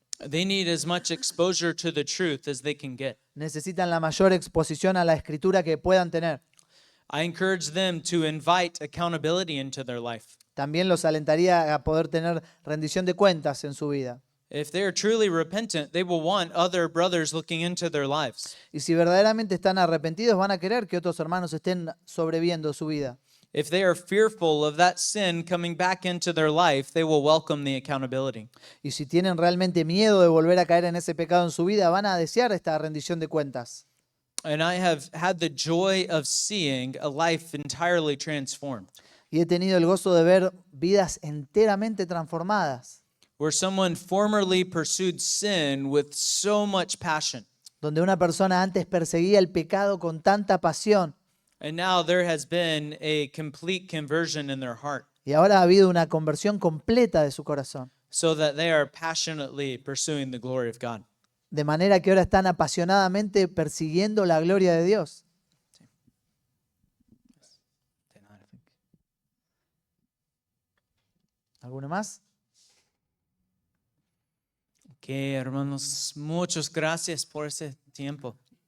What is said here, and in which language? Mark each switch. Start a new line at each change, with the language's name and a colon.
English: They need as much exposure to the truth as they can get.
Spanish: Necesitan la mayor exposición a la escritura que puedan tener.
English: I encourage them to invite accountability into their life.
Spanish: También los alentaría a poder tener rendición de cuentas en su vida.
English: If they are truly repentant, they will want other brothers looking into their lives.
Spanish: Y si verdaderamente están arrepentidos, van a querer que otros hermanos estén sobreviendo su vida.
English: If they are fearful of that sin coming back into their life, they will welcome the accountability.
Spanish: Y si tienen realmente miedo de volver a caer en ese pecado en su vida, van a desear esta rendición de cuentas.
English: And I have had the joy of seeing a life entirely transformed,
Spanish: Y he tenido el gozo de ver vidas enteramente transformadas,
English: where someone formerly pursued sin with so much passion,
Spanish: donde una persona antes perseguía el pecado con tanta pasión
English: and now there has been a complete conversion in their heart,
Spanish: y ahora ha habido una conversión completa de su corazón.
English: so that they are passionately pursuing the glory of God.
Spanish: De manera que ahora están apasionadamente persiguiendo la gloria de Dios. ¿Alguno más? Ok, hermanos, muchas gracias por ese tiempo.